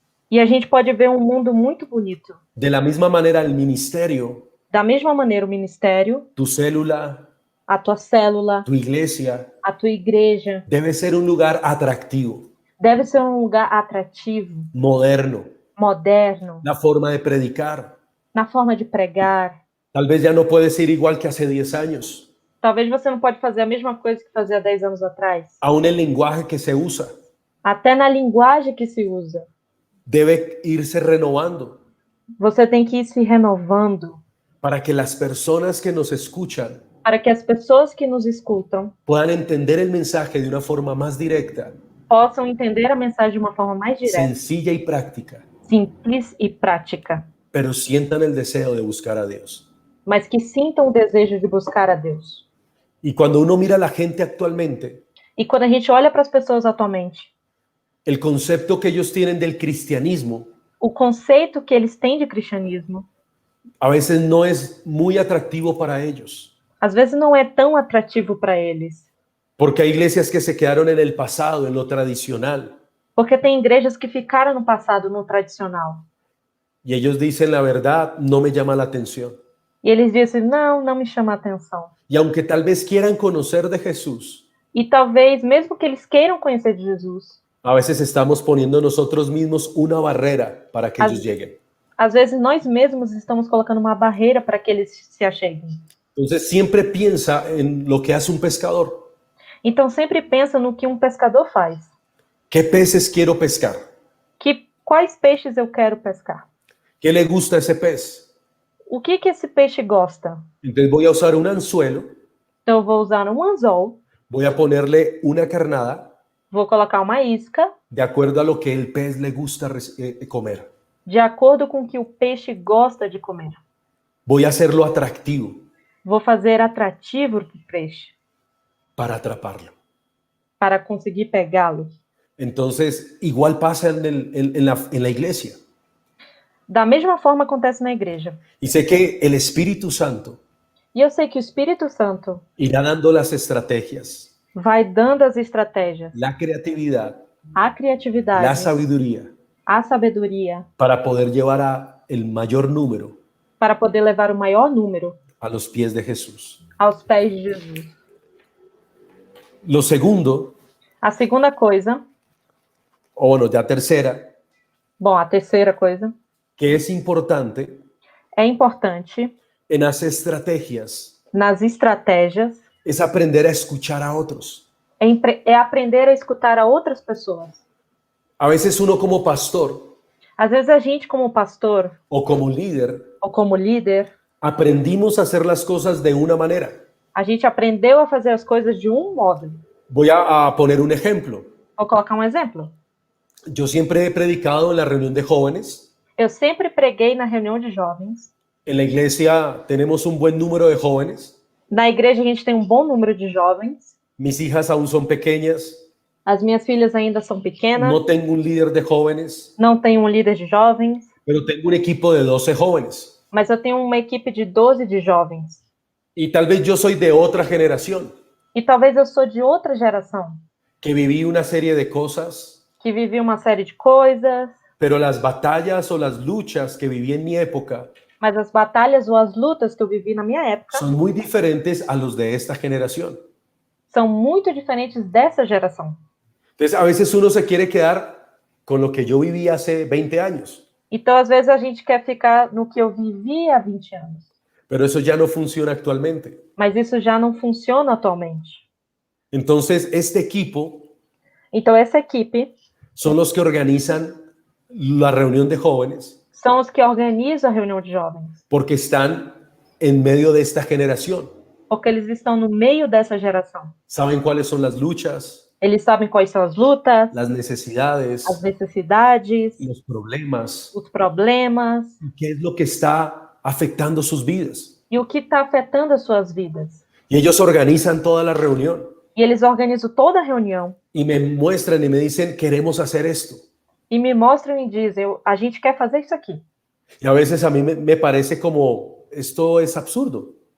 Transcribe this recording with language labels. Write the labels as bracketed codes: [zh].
[pt] E a gente pode ver um mundo muito bonito. [es] De la misma manera, el ministerio, [pt] Da mesma maneira, o ministério, [es] tu célula, [pt] a tua célula, [es] tu iglesia, [pt] a tua igreja, [es] debe ser un lugar atractivo, [pt] deve ser um lugar atrativo, [es] moderno, [pt] moderno, [es] la forma de predicar. [pt] na forma de pregar. [es] Tal vez ya no puedes ir igual que hace 10 años. [pt] Talvez você não pode fazer a mesma coisa que fazia 10 anos atrás. [es] Aún el lenguaje que se usa [pt] Até na linguagem que se usa. [es] debe irse renovando [pt] Você tem que ir se renovando [es] para que las personas que nos escuchan [pt] para que as pessoas que nos escutam [es] puedan entender el mensaje de una forma más directa, [pt] possam entender a mensagem de uma forma mais direta, [es] sencilla y práctica, [pt] simples e prática, [es] pero sientan el deseo de buscar a Dios. [pt] mas que sintam o desejo de buscar a Deus. [es] Y cuando uno mira a la gente actualmente, [pt] E quando a gente olha para as pessoas atualmente, [es] el concepto que ellos tienen del cristianismo [pt] o conceito que eles têm de cristianismo, [es] a veces no es muy atractivo para ellos, [pt] às vezes não é tão atrativo para eles. [es] porque hay iglesias que se quedaron en el pasado, en lo tradicional, [pt] Porque tem igrejas que ficaram no passado, no tradicional. [es] y ellos dicen la verdad, no me llama la atención. [pt] E eles dizem, não me chama a atenção. [es] Y aunque tal vez quieran conocer de Jesús, [pt] E talvez, mesmo que eles queiram conhecer de Jesus, [es] a veces estamos poniendo nosotros mismos una barrera para que ellos lleguen. [pt] às vezes nós mesmos estamos colocando uma barreira para que eles se acheguem. [es] Entonces siempre piensa en lo que hace un pescador. [pt] Então sempre pensa no que um pescador faz. [es] ¿Qué peces quiero pescar? [pt] Quais peixes eu quero pescar? [es] ¿Qué le gusta a ese pez? [pt] O que esse peixe gosta? [es] Entonces voy a usar un anzuelo, [pt] Então eu vou usar um anzol, [es] voy a ponerle una carnada [pt] vou colocar uma isca, [es] de acuerdo a lo que el pez le gusta comer. [pt] de acordo com o que o peixe gosta de comer. [es] Voy a hacerlo atractivo [pt] Vou fazer atrativo o peixe, [es] para atraparlo. [pt] para conseguir pegá-lo. [es] Entonces, igual pasa en la iglesia. [pt] Da mesma forma acontece na igreja. [es] Y sé que el Espíritu Santo [pt] E eu sei que o Espírito Santo [es] irá dando las estrategias, [pt] vai dando as estratégias, [es] la creatividad, [pt] a criatividade, [es] la sabiduría [pt] a sabedoria, [es] para poder llevar a el mayor número [pt] para poder levar o maior número [es] a los pies de Jesús. [pt] aos pés de Jesus. [es] Lo segundo, [pt] A segunda coisa, [es] o bueno, ya tercera, [pt] bom, a terceira coisa, [es] que es importante [pt] é importante [es] en las estrategias, [pt] nas estratégias, [es] es aprender a escuchar a otros. [pt] é aprender a escutar a outras pessoas. [es] A veces uno como pastor [pt] Às vezes a gente, como pastor [es] o como líder, [pt] ou como líder, [es] aprendimos a hacer las cosas de una manera. [pt] a gente aprendeu a fazer as coisas de um modo. [es] Voy a poner un ejemplo. [pt] Vou colocar um exemplo. [es] Yo siempre he predicado en la reunión de jóvenes. [pt] Eu sempre preguei na reunião de jovens. [es] En la iglesia tenemos un buen número de jóvenes. [pt] Na igreja a gente tem um bom número de jovens. [es] Mis hijas aún son pequeñas. [pt] As minhas filhas ainda são pequenas. [es] No tengo un líder de jóvenes, [pt] Não tenho um líder de jovens, [es] pero tengo un equipo de 12 jóvenes. [pt] mas eu tenho uma equipe de 12 de jovens. [es] Y tal vez yo soy de otra generación, [pt] E talvez eu sou de outra geração, [es] que viví una serie de cosas, [pt] que vivi uma série de coisas, [es] pero las batallas o las luchas que viví en mi época [pt] mas as batalhas ou as lutas que eu vivi na minha época [es] son muy diferentes a los de esta generación. [pt] são muito diferentes dessa geração. [es] Entonces, a veces uno se quiere quedar con lo que yo viví hace 20 años, [pt] Então, às vezes, a gente quer ficar no que eu vivi há 20 anos. [es] pero eso ya no funciona actualmente. [pt] Mas isso já não funciona atualmente. [es] Entonces, este equipo [pt] Então, essa equipe [es] son los que organizan la reunión de jóvenes [pt] são os que organizam a reunião de jovens. [es] porque están en medio de esta generación. [pt] Porque eles estão no meio dessa geração. [es] Saben cuáles son las luchas, [pt] Eles sabem quais são as lutas, [es] las necesidades, [pt] as necessidades, [es] los problemas, [pt] os problemas [es] y qué es lo que está afectando sus vidas. [pt] e o que está afetando as suas vidas. [es] Y ellos organizan toda la reunión [pt] E eles organizam toda a reunião [es] y me muestran y me dicen, queremos hacer esto. [pt] e me mostram e dizem, a gente quer fazer isso aqui. [es] Y a veces a mí me parece como, esto es absurdo,